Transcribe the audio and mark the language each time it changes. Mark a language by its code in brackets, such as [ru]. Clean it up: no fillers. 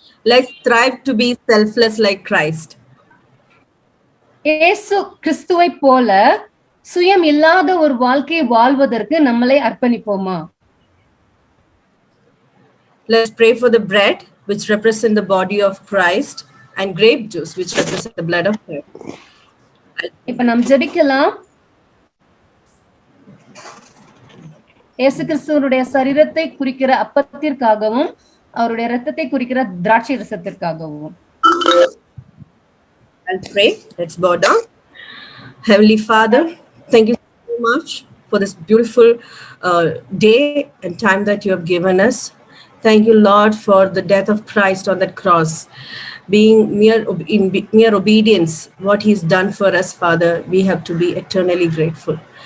[en] Let's strive to be selfless like Christ. [ta] இயேசு கிறிஸ்துவை போல சுயம் இல்லாத ஒரு வாழ்க்கையை வாழ்வதற்கு நம்மளை அர்ப்பணிப்போமா? [en] Let's pray for the bread which represent the body of Christ and grape juice which represent the blood of Christ. [ta] இப்ப நாம் ஜெபிக்கலாம். இயேசு கிறிஸ்துவனுடைய சரீரத்தை குறிக்கிற அப்பத்திற்காகவும் அவருடைய இரத்தத்தை குறிக்கிற திராட்சை ரசத்திற்காகவும். [en] I'll pray. Let's bow down. Heavenly Father, thank you so much for this beautiful day and time that you have given us. Thank you, Lord, for the death of Christ on that cross. Being mere obedience, what he's done for us, Father, we have to be eternally grateful.